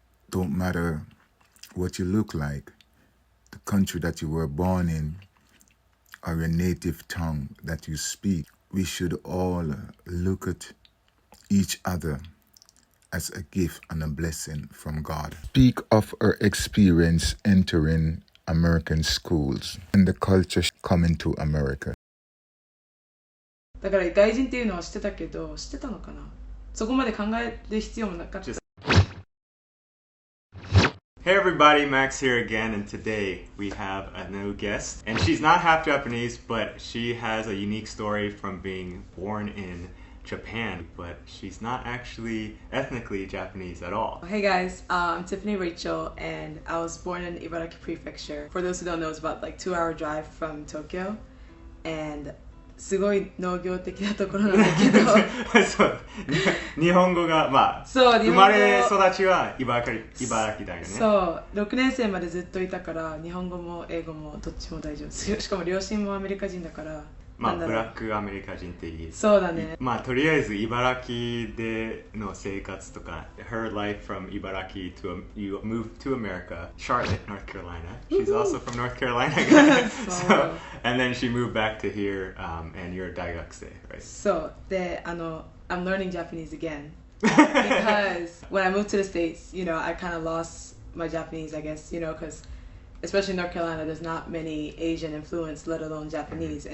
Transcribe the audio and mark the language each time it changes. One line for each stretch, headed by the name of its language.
English: Don't matter what you look like, the country that you were born in, or your native tongue that you speak. We should all look at each other as a gift and a blessing from God. Speak of her experience entering American schools and the culture coming to America.
Japanese: だから外人っていうのは知ってたけど、知ってたのかな？そこまで考える必要もなかった。
English: Hey everybody, Max here again, and today we have a new guest. And she's not half Japanese, but she has a unique story from being born in Japan, but she's not actually ethnically Japanese at all. Hey guys, I'm Tiffany Rachel, and I was born in Ibaraki Prefecture. For those who don't know, it's about like 2-hour drive from Tokyo, and
Japanese: すごい農業的なところなんだけどそう、日本語がまあそう生まれ育ちは茨城だよね。そう、6年生までずっといたから日本語も英語もどっちも大丈夫。しかも両親もアメリカ人だから。まあブラックアメリカ人っていい。そうだね。まあとりあえず茨城での生活とか
English: Her life from 茨城 to you moved to America, Charlotte, North Carolina. She's also from North Carolina. So, and then she moved back to here, and you're a
Japanese: 大学生,
English: right?
Japanese: そうで
English: I'm learning Japanese again because when I moved to the States, you know, I kind of lost my Japanese, I guess, you know, because especially in North Carolina, there's not many Asian influence, let alone Japanese.